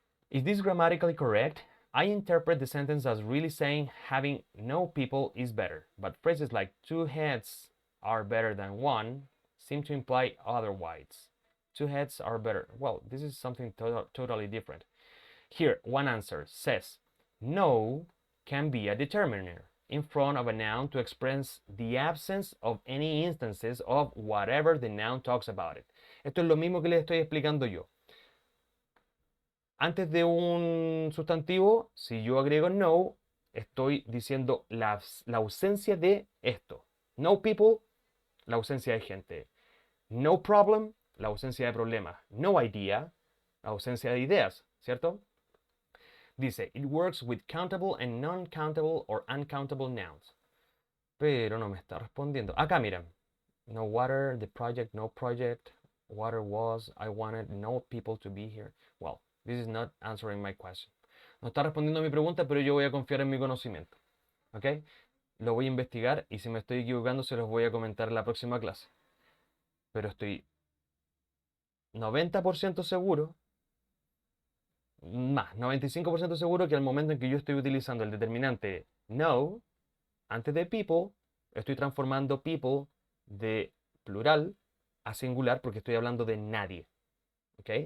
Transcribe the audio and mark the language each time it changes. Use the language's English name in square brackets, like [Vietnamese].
[English] Is this grammatically correct? I interpret the sentence as really saying having no people is better, but phrases like two heads are better than one seem to imply otherwise. Two heads are better. Well, this is something totally different. Here, one answer says, no can be a determiner in front of a noun to express the absence of any instances of whatever the noun talks about it. [Spanish] Esto es lo mismo que les estoy explicando yo. Antes de un sustantivo, si yo agrego no, estoy diciendo la ausencia de esto. No people, la ausencia de gente. No problem, la ausencia de problemas. No idea, la ausencia de ideas, ¿cierto? Dice, [English] it works with countable and non-countable or uncountable nouns. [Spanish] Pero no me está respondiendo. Acá miren. [English] No water, the project, no project. Water was, I wanted no people to be here. Well, this is not answering my question. [Spanish] No está respondiendo a mi pregunta, pero yo voy a confiar en mi conocimiento. ¿Ok? Lo voy a investigar y si me estoy equivocando se los voy a comentar en la próxima clase. Pero estoy 90% seguro, más, 95% seguro que al momento en que yo estoy utilizando el determinante no, antes de people, estoy transformando people de plural a singular porque estoy hablando de nadie. ¿Ok?